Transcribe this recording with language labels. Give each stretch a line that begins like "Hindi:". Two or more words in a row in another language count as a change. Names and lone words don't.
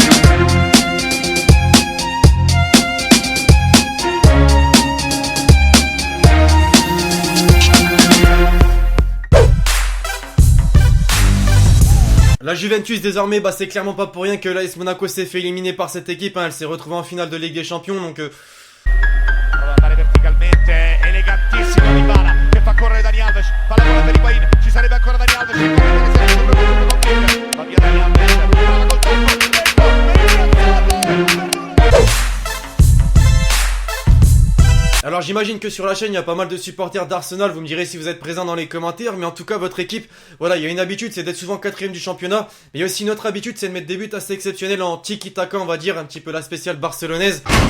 French: La Juventus désormais, c'est clairement pas pour rien que l'AS Monaco s'est fait éliminer par cette équipe, hein. Elle s'est retrouvée en finale de Ligue des Champions donc
Italian: elegantissimo Dybala che fa correre Dani Alves, palla buona per Higuain, ci sarebbe ancora Dani Alves, va via Dani Alves, palla col tocco,
French: Alors j'imagine que sur la chaîne il y a pas mal de supporters d'Arsenal, vous me direz si vous êtes présents dans les commentaires, mais en tout cas votre équipe, voilà, il y a une habitude, c'est d'être souvent 4ème du championnat, mais il y a aussi une autre habitude, c'est de mettre des buts assez exceptionnels en tiki-taka, on va dire, un petit peu la spéciale barcelonaise.